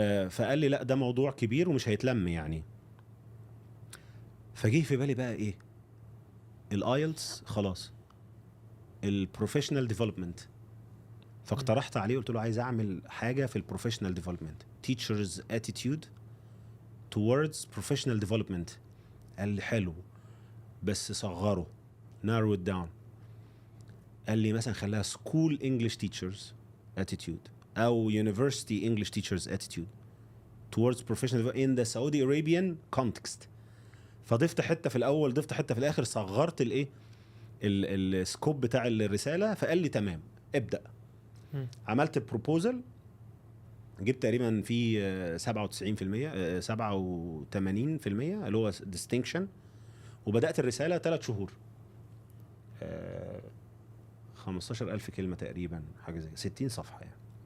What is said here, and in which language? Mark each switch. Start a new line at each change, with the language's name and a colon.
Arabic: فقال لي لا ده موضوع كبير ومش هيتلم يعني. فجيه في بالي بقى ايه، الايلتس خلاص، البروفيشنال ديفلوبمنت. فاقترحت عليه، قلت له عايز اعمل حاجه في البروفيشنال ديفلوبمنت،
English: teachers attitude towards professional development.
Arabic: قال لي حلو بس صغره،
English: narrow it down.
Arabic: قال لي مثلا خليها
English: school English teachers attitude او university English teachers attitude towards professional in the Saudi Arabian context.
Arabic: فضفت حته في الاول، ضفت حته في الاخر، صغرت الايه السكوب بتاع الرساله. فقال لي تمام ابدا. عملت بروبوزل، جبت تقريبا في 97% 87% اللي هو ديستنكشن، وبدات الرساله 3 شهور 15,000 كلمه تقريبا، حاجه زي 60 صفحه يعني.